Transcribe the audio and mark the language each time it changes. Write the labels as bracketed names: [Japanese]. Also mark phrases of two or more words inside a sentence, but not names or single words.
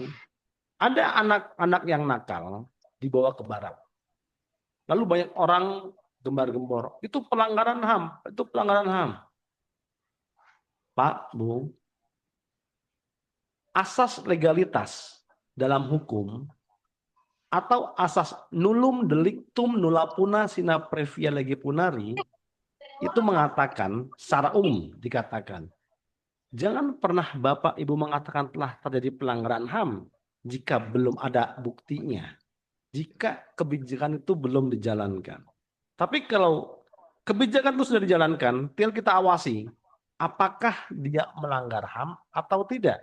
[Indonesian] Ada anak-anak yang nakal dibawa ke barat. Lalu banyak orang gembar-gembor, itu pelanggaran HAM, itu pelanggaran HAM. Pak, Bu, asas legalitas dalam hukum atau asas [Latin] nullum delictum nulla puna sine previa lege punari [Indonesian] itu mengatakan, secara umum dikatakan, jangan pernah Bapak Ibu mengatakan telah terjadi pelanggaran HAM jika belum ada buktinya, jika kebijakan itu belum dijalankan. Tapi kalau kebijakan itu sudah dijalankan, tinggal kita awasi apakah dia melanggar HAM atau tidak.